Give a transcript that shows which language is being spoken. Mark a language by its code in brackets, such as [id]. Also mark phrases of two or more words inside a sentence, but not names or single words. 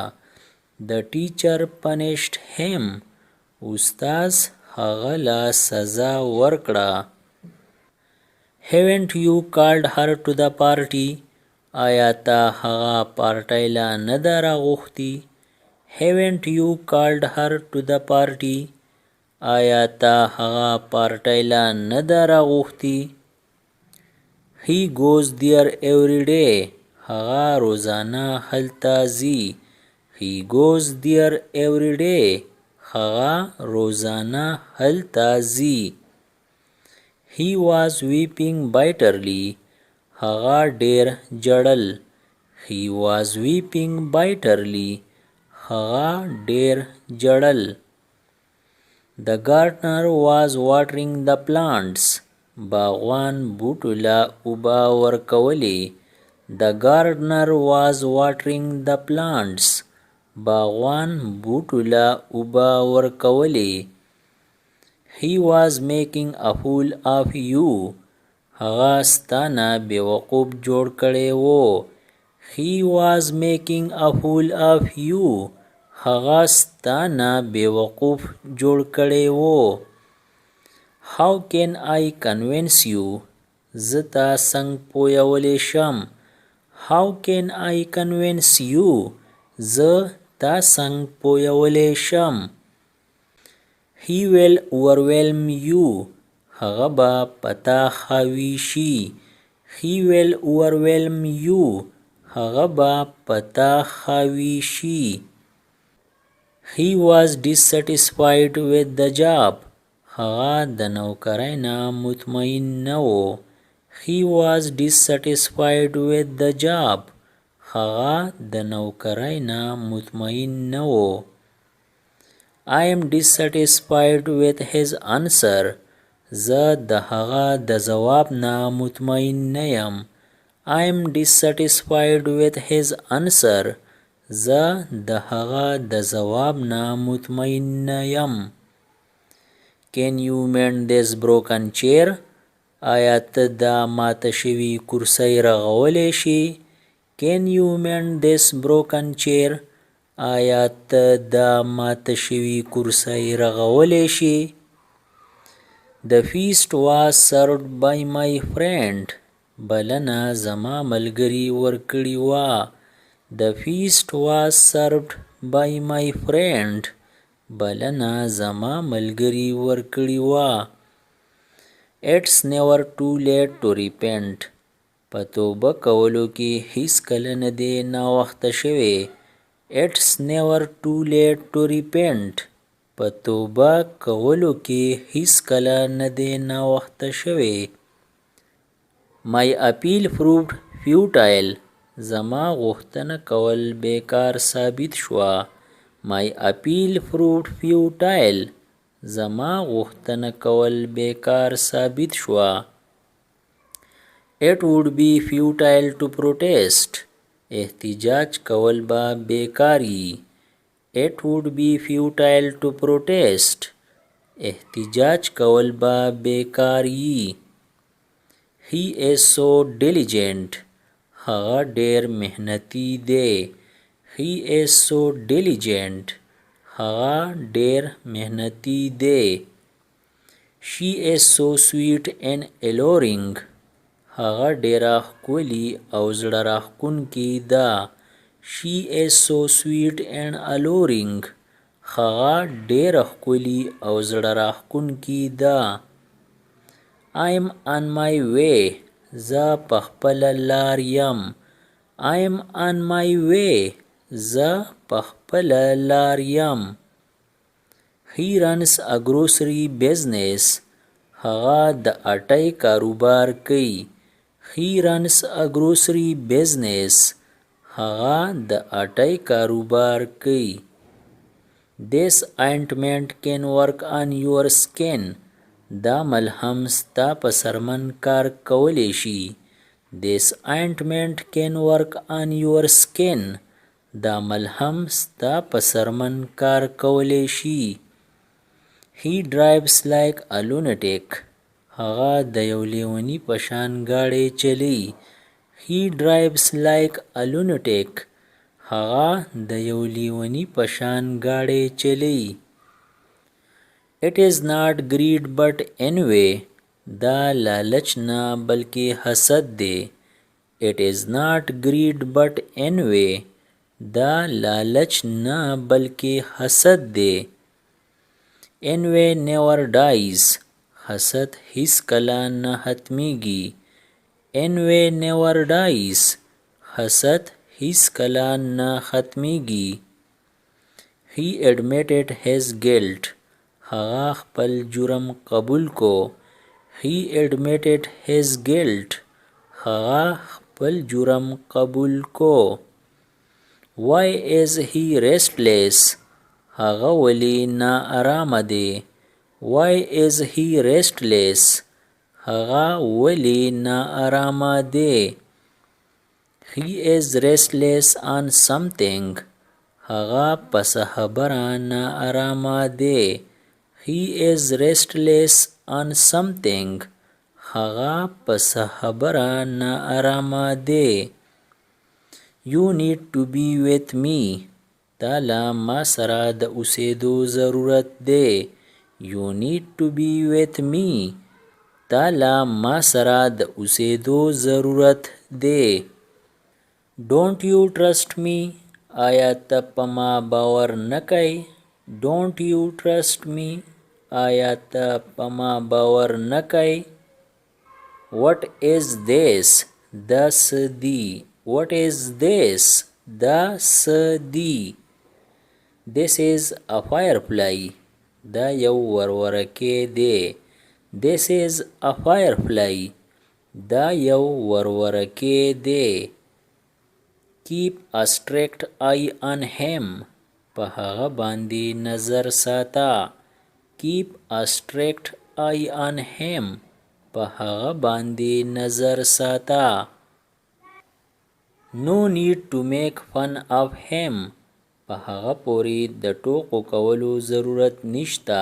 [en] The teacher punished him. [ps] استاز هغه له سزا ورکړه. [en] Haven't you called her to the party? [ps] آیا ته هغه پارټۍ له نه ده راغوښتي؟ [en] Haven't you called her to the party? [ps] آیا ته هغه پارټۍ له نه ده راغوښتي؟ [en] He goes there every day. [ps] هغه روزانه هلته ځي. [en] He goes there every day. [ps] هغه روزانه هلته ځي. [en] He was weeping bitterly. [ps] هغه ډېر ژړل. [en] He was weeping bitterly. [ps] هغه ډېر ژړل. [en] The gardener was watering the plants. [ps] باغوان بوټو له اوبه ورکولې. [en] The gardener was watering the plants. [ps] باغوان بوټو له اوبه ورکولې. [en] He was making a fool of you. [ps] هغه ستانه بیوقوف جوړ کړی وو. [en] He was making a fool of you. [ps] هغه ستانه بیوقوف جوړ کړی وو. [en] How can I convince you? [ps] زه تا څنګه پویولی شم. [en] How can I convince you? [ps] زه تا څنګه پویولی شم. [en] He will overwhelm you. [ps] هغه به پتا خاوي شي. [en] He will overwhelm you. [ps] هغه به پتا خاوي شي. [en] He was dissatisfied with the job. [ps] هغه د نوکرۍ نه مطمئن نه و. [en] He was dissatisfied with the job. [ps] هغه د نوکرۍ نه مطمئن نه و. [en] I am dissatisfied with his answer. [ps] زه د هغه د ځواب نه مطمئن نه یم. [en] I am dissatisfied with his answer. [ps] زه د هغه د ځواب نه مطمئن نه یم. [en] Can you mend this broken chair? [ps] آیا ته دا ماته شوي کرسۍ رغولی شي؟ [en] Can you mend this broken chair? [ps] آیا ته دا ماته شوي کرسۍ رغولی شي؟ [en] The feast was served by my friend. [ps] بلنه زما ملګري ورکړې وه. [en] The feast was served by my friend. [ps] بلنه زما ملګري ورکړې وه. [en] It's never too late to repent. [ps] په توبه کولو کې هیڅکله نه دی ناوخته شوی. [en] It's never too late to repent. [ps] په توبه کولو کې هیڅکله نه دی ناوخته شوی. [en] My appeal proved futile. [ps] زما غوښتنه کول بیکار ثابت شوه. [en] My appeal proved futile. [ps] زما غوښتنه کول بیکار ثابت شوه. [en] It would be futile to protest. [ps] احتجاج کول به بیکاری. [en] It would be futile to protest. [ps] احتجاج کول به بیکاری. [en] He is so diligent. [ps] هغه ډیر محنتی دی. [en] He is so diligent. [ps] هغه ډیر محنتی دی. [en] She is so sweet and alluring. [ps] هغه ډیره ښکلي او زړه راښکونکې ده. [en] She is so sweet and alluring. [ps] هغه ډیره ښکلي او زړه راښکونکې ده. [en] I am on my way. [ps] زه په خپله لار یم. [en] I am on my way. [ps] زه په خپله لار یم. [en] He runs a grocery business. [ps] هغه د اټۍ کاروبار کوي. [en] He runs a grocery business. [ps] هغه د اټۍ کاروبار کوي. [en] This ointment can work on your skin. [ps] دا ملهم ستا په سرمن کار کولی شي. [en] This ointment can work on your skin. [ps] دا ملهم ستا په سرمن کار کولی شي. [en] He drives like a lunatic. [ps] هغه د یو لیوني په شان ګاډی چلی. [en] He drives like a lunatic. [ps] هغه د یو لیوني په شان ګاډی چلی. [en] It is not greed but envy. [ps] دا لالچ نه بلکې حسد دی. [en] It is not greed but envy. [ps] دا لالچ نه بلکې حسد دی. [en] Envy never dies. [ps] حسد هیڅ کله نه ختمیږي. [en] Envy never dies. [ps] حسد هیڅ کله نه ختمیږي. [en] He admitted his guilt. [ps] هغه خپل جرم قبول کو. [en] He admitted his guilt. [ps] هغه خپل جرم قبول کو. [en] Why is he restless? [ps] هغه ولی نا آرام دی. [en] Why is he restless? [ps] هغه ولې نا آرامه دی. [en] He is restless on something. [ps] هغه پس خبره نا آرامه دی. [en] He is restless on something. [ps] هغه پس خبره نا آرامه دی. [en] You need to be with me. [ps] تالا ما سره د اوسېدو ضرورت دی. [en] You need to be with me. [ps] تالا ما سره د اوسېدو ضرورت دی. [en] Don't you trust me? [ps] آیا ته په ما باور نه کوې؟ [en] Don't you trust me? [ps] آیا ته په ما باور نه کوې؟ [en] What is this? [ps] دا څه دي؟ [en] What is this? [ps] دا څه دي؟ [en] This is a firefly. [ps] دا یو ورورکی دی. [en] This is a firefly. [ps] دا یو ورورکی دی. [en] Keep a strict eye on him. [ps] په هغه باندې نظر ساته. [en] Keep a strict eye on him. [ps] په هغه باندې نظر ساته. [en] No need to make fun of him. [ps] په هغه پورې د ټوکو کولو ضرورت نشته.